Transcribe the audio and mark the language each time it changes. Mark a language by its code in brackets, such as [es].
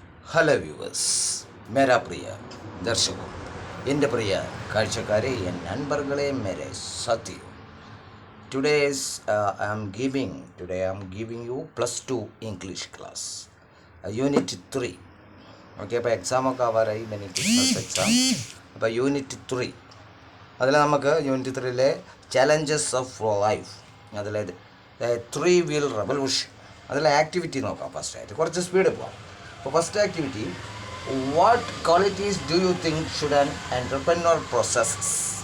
[en] hello viewers, [hi] മേരാ പ്രിയ ദർശകോ, [ml] എൻ്റെ പ്രിയ കാഴ്ചക്കാരെ, [ta] N നൻപർകളെ, [hi] Mere സാത്തിയോ. [en] Today I am giving you +2 English class, Unit 3. [ml] Okay, അപ്പോൾ എക്സാമൊക്കെ ആവാറായി, mini Christmas exam. അപ്പോൾ unit 3 അതിൽ നമുക്ക് യൂണിറ്റ് 3ലെ ചാലഞ്ചസ് ഓഫ് ലൈഫ്, അതിലെ 3 വീൽ റെവല്യൂഷൻ, അതിലെ ആക്ടിവിറ്റി നോക്കാം. ഫസ്റ്റായിട്ട് കുറച്ച് സ്പീഡ് പോകാം. അപ്പോൾ first activity, [en] What qualities do you think should an entrepreneur processes?